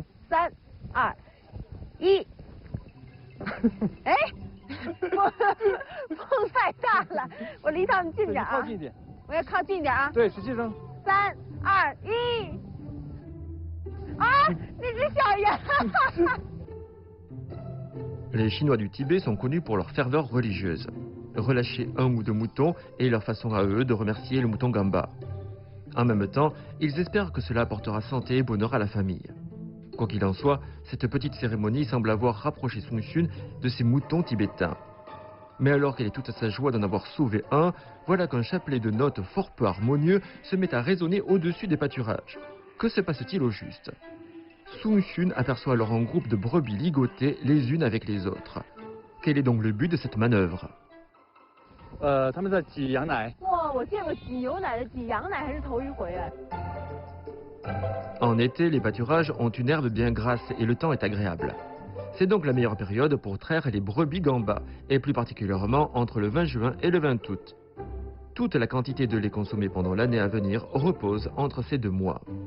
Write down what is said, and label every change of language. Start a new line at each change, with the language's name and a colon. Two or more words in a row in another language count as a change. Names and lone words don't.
Chinese: 3、2、1。哎，风太大了，我离他们近点啊。靠近一点。我要靠近点啊。对，使劲扔。 3、2、1。啊，那只小羊。
French: Les Chinois du Tibet sont connus pour leur ferveur religieuse. Relâcher un ou deux moutons est leur façon à eux de remercier le mouton gamba. En même temps, ils espèrent que cela apportera santé et bonheur à la famille. Quoi qu'il en soit, cette petite cérémonie semble avoir rapproché Sun Xun de ses moutons tibétains. Mais alors qu'elle est toute à sa joie d'en avoir sauvé un, voilà qu'un chapelet de notes fort peu harmonieux se met à résonner au-dessus des pâturages. Que se passe-t-il au juste? Sun Xun aperçoit alors un groupe de brebis ligotées les unes avec les autres. Quel est donc le but de cette manœuvre?
Chinese: 他们在挤羊奶。哇，我见过挤牛奶的，挤羊奶还是头一回哎。
French: En été, les pâturages ont une herbe bien grasse et le temps est agréable. C'est donc la meilleure période pour traire les brebis gamba, et plus particulièrement entre le 20 juin et le 20 août. Toute la quantité de lait consommée pendant l'année à venir repose entre ces 2 mois.